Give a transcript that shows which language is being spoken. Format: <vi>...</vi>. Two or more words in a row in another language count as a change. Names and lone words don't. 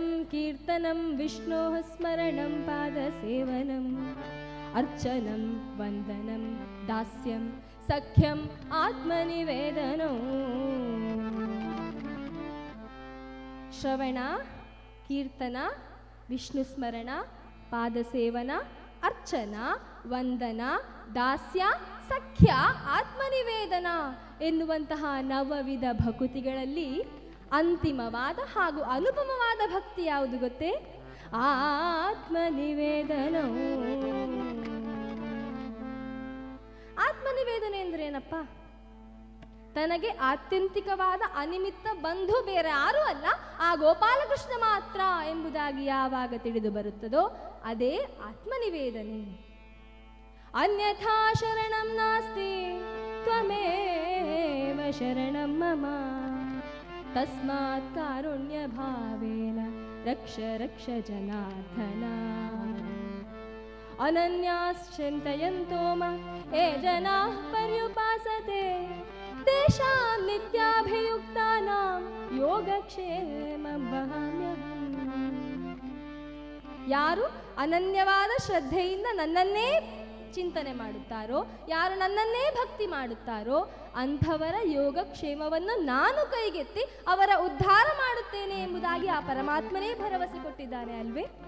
<sa>कीर्तनं विष्णोः स्मरणं पादसेवनम् अर्चनं वन्दनं दास्यं सख्यम् आत्मनिवेदनम्</sa> <kn>ಶ್ರವಣ ಕೀರ್ತನ ವಿಷ್ಣುಸ್ಮರಣ ಪಾದಸೇವನ ಅರ್ಚನ ವಂದನ ದಾಸ್ಯ ಸಖ್ಯ ಆತ್ಮನಿವೇದನ ಎನ್ನುವಂತಹ ನವವಿಧ ಭಕುತಿಗಳಲ್ಲಿ ಅಂತಿಮವಾದ ಹಾಗೂ ಅನುಪಮವಾದ ಭಕ್ತಿ ಯಾವುದು ಗೊತ್ತೇ? ಆತ್ಮನಿವೇದನವು. ಆತ್ಮನಿವೇದನೆ ಅಂದ್ರೆ ಏನಪ್ಪ? ತನಗೆ ಆತ್ಯಂತಿಕವಾದ ಅನಿಮಿತ್ತ ಬಂಧು ಬೇರೆ ಯಾರೂ ಅಲ್ಲ, ಆ ಗೋಪಾಲಕೃಷ್ಣ ಮಾತ್ರ ಎಂಬುದಾಗಿ ಯಾವಾಗ ತಿಳಿದು ಬರುತ್ತದೋ ಅದೇ ಆತ್ಮನಿವೇದನೆ.</kn> <sa>ಅನ್ಯಥಾ ಶರಣಂ ನಾಸ್ತಿ ತ್ವಮೇವ ಶರಣಂ ಮಮ ತಸ್ಮಾತ್ ಕಾರುಣ್ಯ ಭಾವೇನ ರಕ್ಷ ರಕ್ಷ ಜನಾರ್ದನ. ಅನನ್ಯಾಶ್ಚಿಂತಯಂತೋ ಮಾಂ ಯೇ ಜನಾಃ ಪರ್ಯುಪಾಸತೆ ತೇಷಾಂ ನಿತ್ಯಾಭಿಯುಕ್ತಾನಾಂ ಯೋಗಕ್ಷೇಮಂ ವಹಾಮ್ಯಹಂ.</sa> <kn>ಯಾರು ಅನನ್ಯವಾದ ಶ್ರದ್ಧೆಯಿಂದ ನನ್ನನ್ನೇ ಚಿಂತನೆ ಮಾಡುತ್ತಾರೋ, ಯಾರು ನನ್ನನ್ನೇ ಭಕ್ತಿ ಮಾಡುತ್ತಾರೋ ಅಂಥವರ ಯೋಗಕ್ಷೇಮವನ್ನು ನಾನು ಕೈಗೆತ್ತಿ ಅವರ ಉದ್ಧಾರ ಮಾಡುತ್ತೇನೆ ಎಂಬುದಾಗಿ ಆ ಪರಮಾತ್ಮನೇ ಭರವಸೆ ಕೊಟ್ಟಿದ್ದಾನೆ ಅಲ್ವೇ?</kn>